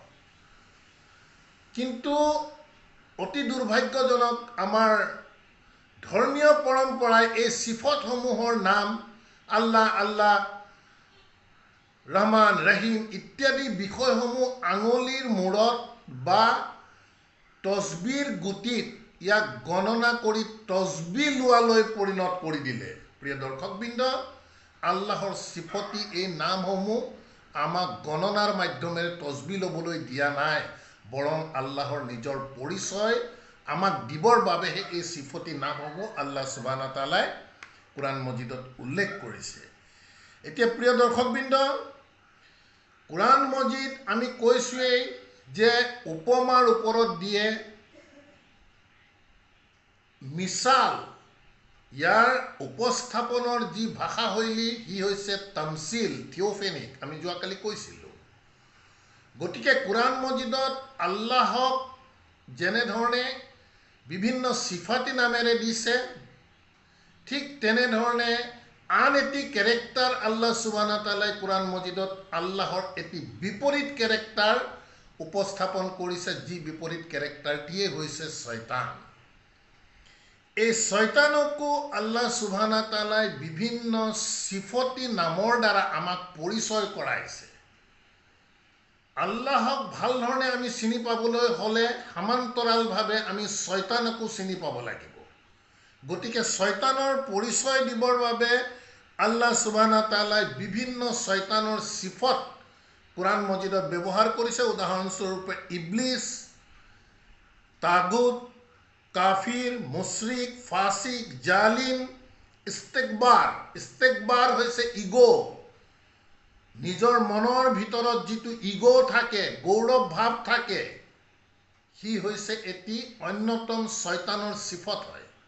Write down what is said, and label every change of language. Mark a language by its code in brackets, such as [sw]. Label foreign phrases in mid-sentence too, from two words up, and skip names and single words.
[as] কিন্তু অতি দুৰ্ভাগ্যজনক আমাৰ ধৰ্মীয় পৰম্পৰাই এই সিফতসমূহৰ নাম আল্লাহ, আল্লাহ, ৰহমান, ৰহিম ইত্যাদি বিষয়সমূহ আঙুলিৰ মূৰত বা তসবিৰ গুটিত ইয়াক গণনা কৰি তসবি লোৱালৈ পৰিণত কৰি দিলে। প্ৰিয় দৰ্শকবৃন্দ, আল্লাহৰ সিফতি এই নামসমূহ আমাক গণনাৰ মাধ্যমেৰে তসবি ল'বলৈ দিয়া নাই, বৰং আল্লাহৰ নিজৰ পৰিচয় আমাক দিবৰ বাবেহে এই সিফতি নামসমূহ [ar] الله سبحانه وتعالى [as] কোৰাণ মজিদত উল্লেখ কৰিছে। এতিয়া প্ৰিয় দৰ্শকবৃন্দ, কোৰাণ মজিদ আমি কৈছোৱেই যে উপমাৰ ওপৰত দিয়ে, মিছাল, ইয়াৰ উপস্থাপনৰ যি ভাষাশৈলী সি হৈছে তামছিল, থিঅ'ফেনিক, আমি যোৱাকালি কৈছিলোঁ। গতিকে কোৰাণ মজিদত আল্লাহক যেনেধৰণে বিভিন্ন সিফাতি নামেৰে দিছে, ঠিক তেনেধৰণে আন এটি কেৰেক্টাৰ [ar] الله سبحانه وتعالى [as] কোৰাণ মজিদত আল্লাহৰ এটি বিপৰীত কেৰেক্টাৰ উপস্থাপন কৰিছে, যি বিপৰীত কেৰেক্টাৰটিয়ে হৈছে শয়তান। এই শয়তানকো [ar] الله سبحانه وتعالى [as] বিভিন্ন সিফতি নামৰ দ্বাৰা আমাক পৰিচয় কৰাইছে। আল্লাহক ভাল ধৰণে আমি চিনি পাবলৈ হ'লে সমান্তৰালভাৱে আমি শয়তানকো চিনি পাব লাগিব। গতিকে শয়তানৰ পৰিচয় দিবৰ বাবে [ar] الله سبحانه وتعالى [as] বিভিন্ন শয়তানৰ সিফত কোৰাণ মজিদত ব্যৱহাৰ কৰিছে। উদাহৰণস্বৰূপে ইবলিছ, তাগুত, কাফিৰ, মুশৰিক, ফাসিক, জালিম, ইস্তেকবাৰ। ইস্তেকবাৰ হৈছে ইগ', নিজৰ মনৰ ভিতৰত যিটো ইগ' থাকে, গৌৰৱ ভাৱ থাকে, সি হৈছে এটি অন্যতম শয়তানৰ সিফত হয়।